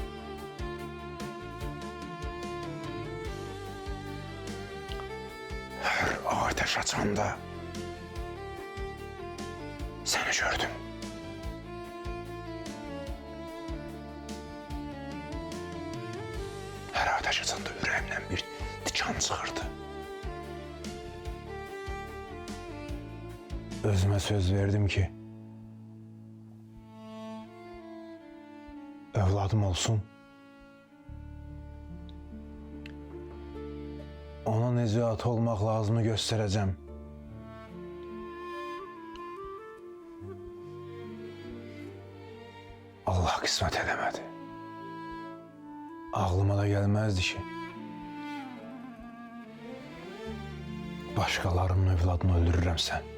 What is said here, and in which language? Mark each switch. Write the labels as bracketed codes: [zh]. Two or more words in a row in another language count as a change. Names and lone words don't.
[tr] Her ateş açanda seni gördüm. [az] Her ateş açanda ürəyimdən bir dikan çıxırdı. [tr] Özüme söz verdim ki evladım olsun. [az] Ona necə olmaq lazımı göstereceğim. [tr] Allah kısmet edemedi. Ağlıma da gelmezdi ki başkalarının evladını öldürürəmsən.